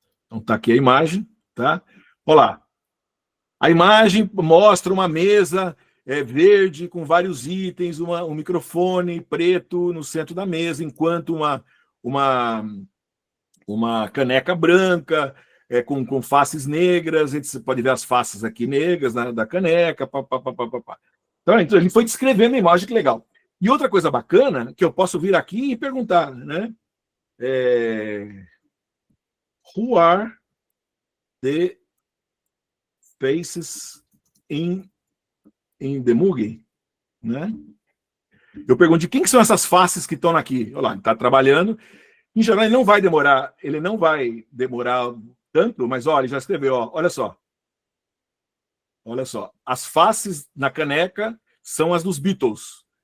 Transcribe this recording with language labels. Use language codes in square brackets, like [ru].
[pt] Então tá aqui a imagem, tá? Olha lá. A imagem mostra uma mesa verde com vários itens, um microfone preto no centro da mesa, enquanto uma caneca branca com faces negras. Você pode ver as faces aqui negras da caneca. Então, ele foi descrevendo a imagem, que legal. E outra coisa bacana, que eu posso vir aqui e perguntar, né? [en] Who are the faces in the movie? [pt] Né? Eu pergunto, de quem que são essas faces que estão aqui? Olha lá, ele está trabalhando. Em geral, ele não vai demorar tanto, mas olha, ele já escreveu, ó, olha só. Olha só, as faces na caneca são as dos Beatles.